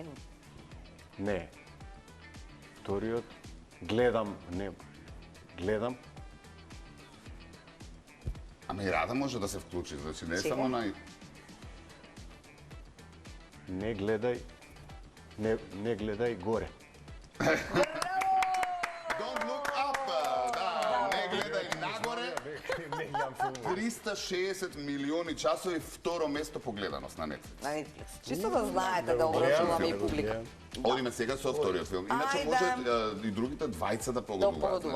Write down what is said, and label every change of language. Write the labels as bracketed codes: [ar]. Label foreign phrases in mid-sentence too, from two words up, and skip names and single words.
[mk] Не. Вториот, гледам небо. Гледам. Ама и Рада може да се вклучи, значи не е Сега? само на... Не гледај. Не гледај горе. [en] Don't look up! [mk] Да, не гледај нагоре. 360 милиони часови, второ место по гледаност на Netflix. на Netflix. Чисто да знаете да обрашуваме и публика. Одиме сега со вториот филм. Иначе Ајде. може и другите двајца да погодуваат. погодуваат,